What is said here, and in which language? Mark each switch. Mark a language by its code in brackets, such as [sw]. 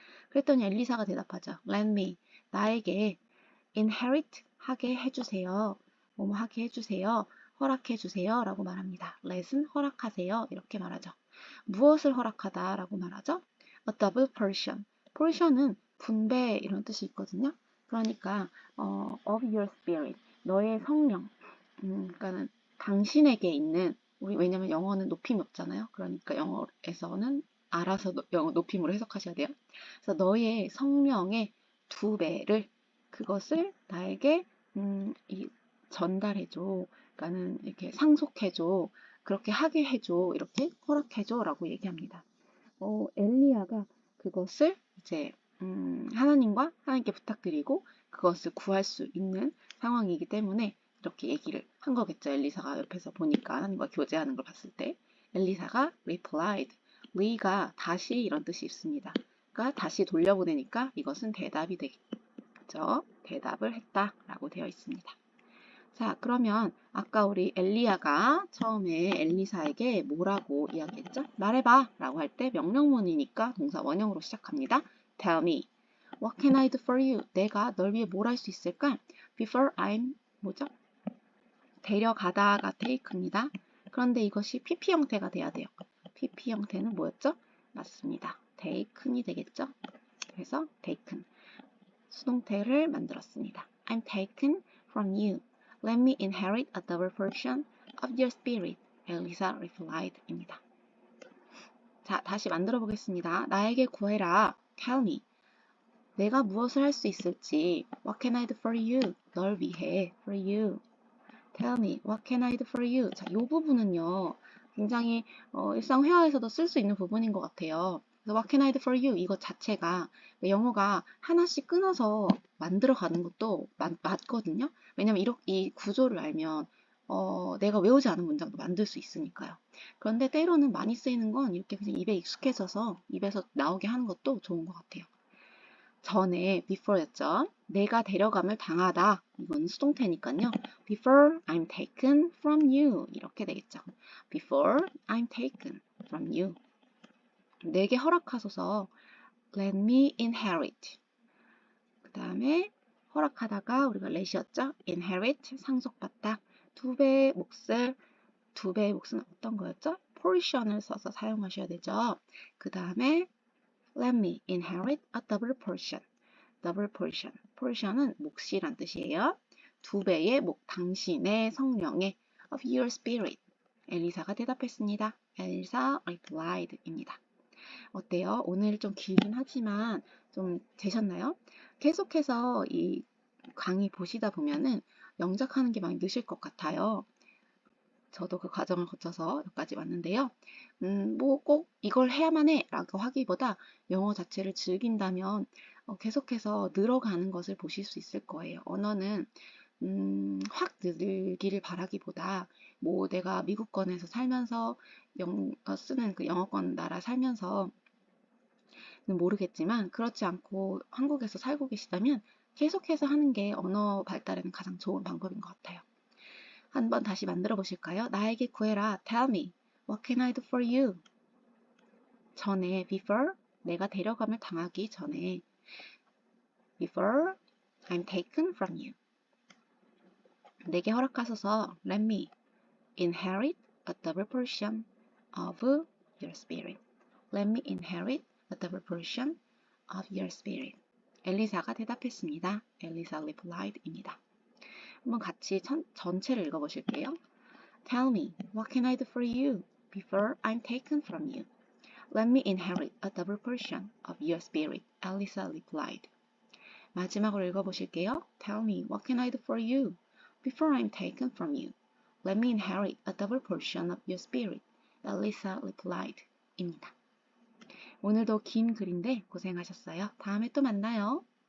[ko] 그랬더니 엘리사가 대답하죠. [en] Let me [ko] 나에게 inherit 하게 해주세요. 뭐뭐 하게 해주세요. 허락해 주세요. 라고 말합니다. let은 허락하세요. 이렇게 말하죠. 무엇을 허락하다 라고 말하죠? [en] a double portion. [ko] portion은 분배 이런 뜻이 있거든요. 그러니까 [en] of your spirit. [ko] 너의 성령. 그러니까는 당신에게 있는 왜냐면 영어는 높임이 없잖아요. 그러니까 영어에서는 알아서 영어 높임으로 해석하셔야 돼요. 그래서 너의 성령의 2배를 그것을 나에게 전달해줘. 그러니까는 이렇게 상속해줘. 그렇게 하게 해줘. 이렇게 허락해줘. 라고 얘기합니다. 엘리야가 그것을 이제 하나님께 부탁드리고 그것을 구할 수 있는 상황이기 때문에 이렇게 얘기를 한 거겠죠. 엘리사가 옆에서 보니까 하나님과 교제하는 걸 봤을 때 엘리사가 replied, re가 다시 이런 뜻이 있습니다. 그러니까 다시 돌려보내니까 이것은 대답이 되겠죠. 대답을 했다라고 되어 있습니다. 자, 그러면 아까 우리 엘리야가 처음에 엘리사에게 뭐라고 이야기했죠? 말해봐 라고 할 때 명령문이니까 동사 원형으로 시작합니다. [en] Tell me, what can I do for you? [ko] 내가 널 위해 뭘 할 수 있을까? [en] Before I'm [ko] 뭐죠? 데려가다가 take입니다. 그런데 이것이 PP 형태가 돼야 돼요. PP 형태는 뭐였죠? 맞습니다. taken이 되겠죠? 그래서 taken 수동태를 만들었습니다. [en] I'm taken from you. Let me inherit a double portion of your spirit. [ko] 엘리사 replied 입니다. 자, 다시 만들어 보겠습니다. 나에게 구해라. [en] Tell me. [ko] 내가 무엇을 할 수 있을지. [en] What can I do for you? [ko] 널 위해. [en] For you. Tell me. What can I do for you? [ko] 자, 이 부분은요. 굉장히 일상 회화에서도 쓸 수 있는 부분인 것 같아요. 그래서 [en] What can I do for you? [ko] 이것 자체가 영어가 하나씩 끊어서 만들어 가는 것도 맞거든요. 왜냐면 이 구조를 알면 내가 외우지 않은 문장도 만들 수 있으니까요. 그런데 때로는 많이 쓰이는 건 이렇게 그냥 입에 익숙해져서 입에서 나오게 하는 것도 좋은 것 같아요. 전에 before였죠. 내가 데려감을 당하다. 이건 수동태니까요. [en] Before I'm taken from you. [ko] 이렇게 되겠죠. [en] Before I'm taken from you. [ko] 내게 허락하소서. [en] Let me inherit. [ko] 그 다음에 허락하다가 우리가 let이었죠. inherit, 상속받다. 두 배의 몫을, 두 배의 몫은 어떤 거였죠? portion을 써서 사용하셔야 되죠. 그 다음에 [en] let me inherit a double portion. double portion. [ko] portion은 몫이란 뜻이에요. 두 배의 몫, 당신의 성령의 [en] of your spirit. [ko] 엘리사가 대답했습니다. 엘리사 replied입니다. 어때요? 오늘 좀 길긴 하지만 좀 되셨나요? 계속해서 이 강의 보시다 보면은 영작하는 게 많이 느실 것 같아요. 저도 그 과정을 거쳐서 여기까지 왔는데요. 뭐 꼭 이걸 해야만 해 라고 하기보다 영어 자체를 즐긴다면 계속해서 늘어가는 것을 보실 수 있을 거예요. 언어는 확 늘기를 바라기보다 뭐 내가 미국권에서 살면서 쓰는 그 영어권 나라 살면서 모르겠지만 그렇지 않고 한국에서 살고 계시다면 계속해서 하는 게 언어 발달에는 가장 좋은 방법인 것 같아요. 한번 다시 만들어 보실까요? 나에게 구해라. [en] Tell me. What can I do for you? [ko] 전에 [en] before [ko] 내가 데려감을 당하기 전에 [en] before I'm taken from you. [ko] 내게 허락하소서 [en] let me inherit a double portion of your spirit. Let me inherit a double portion of your spirit. [ko] 엘리사가 대답했습니다. 엘리사 replied입니다. 한번 같이 전체를 읽어보실게요. [en] Tell me, what can I do for you before I'm taken from you? Let me inherit a double portion of your spirit. Elisa replied. [ko] 마지막으로 읽어보실게요. [en] Tell me, what can I do for you before I'm taken from you? Let me inherit a double portion of your spirit. Elisa replied. [ko] 입니다. 오늘도 긴 글인데 고생하셨어요. 다음에 또 만나요.